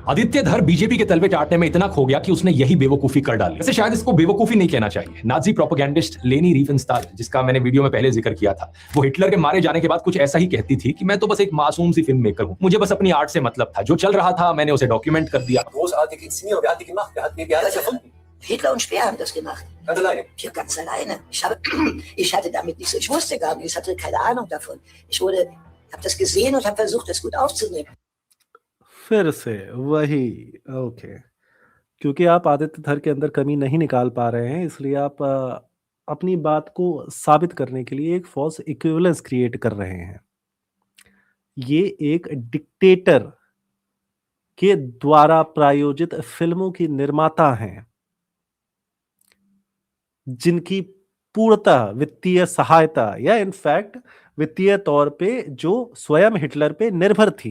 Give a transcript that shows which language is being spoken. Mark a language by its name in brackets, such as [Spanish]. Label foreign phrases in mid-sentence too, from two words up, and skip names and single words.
[Hindi] आदित्य धर बीजेपी के तलवे चाटने में इतना खो गया कि उसने यही बेवकूफी कर डाली। वैसे शायद इसको बेवकूफी नहीं कहना चाहिए। [English] Nazi propagandist [Hindi] लेनी रिफेनस्टाल, जिसका मैंने वीडियो में पहले जिक्र किया था, वो हिटलर के मारे जाने के बाद कुछ ऐसा ही कहती थी कि मैं तो बस एक मासूम सी [English] film maker [Hindi] हूं, मुझे बस अपनी आर्ट से मतलब था, जो चल रहा था मैंने उसे डॉक्यूमेंट कर दिया। [German] Großartige Inszenierung. Wer hat die gemacht? Wer hat das erfunden? Hitler und Speer haben das gemacht. Ganz alleine. Ja, ganz alleine. Ich hatte damit nichts, ich wusste gar nichts, ich hatte keine Ahnung davon. Habe das gesehen und habe versucht, das gut aufzunehmen. [Hindi] फिर से वही, ओके। क्योंकि आप आदित्य धर के अंदर कमी नहीं निकाल पा रहे हैं, इसलिए आप अपनी बात को साबित करने के लिए एक [English] false equivalence create [Hindi] कर रहे हैं। ये एक डिक्टेटर के द्वारा प्रायोजित फिल्मों की निर्माता हैं, जिनकी पूर्णतः वित्तीय सहायता या इनफैक्ट वित्तीय तौर पे जो स्वयं हिटलर पे निर्भर थी।